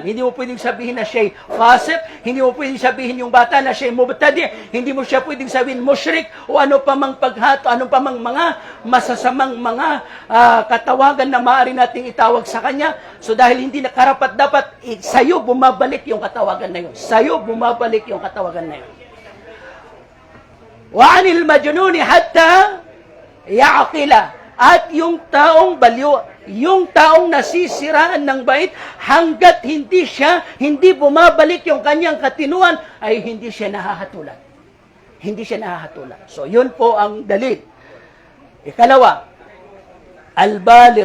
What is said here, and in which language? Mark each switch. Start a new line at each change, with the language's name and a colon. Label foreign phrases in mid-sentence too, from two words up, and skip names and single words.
Filipino: Hindi mo pwedeng sabihin na siya'y fasik, hindi mo pwedeng sabihin yung bata na siya'y mubtadi, hindi mo siya pwedeng sabihin musyrik, o ano pamang paghato, ano pamang mga masasamang mga katawagan na maaari nating itawag sa kanya. So dahil hindi na karapat dapat, sa'yo bumabalik yung katawagan na yun. Sa'yo bumabalik yung katawagan na yun.
Arabic: وعن المجنون حتى يعقل.
Filipino: At yung taong baliw, yung taong nasisiraan ng bait, hanggat hindi bumabalik yung kanyang katinuan, ay hindi siya nahahatulan. Hindi siya nahahatulan. So, yun po ang dalil. Ikalawa, al-baligh.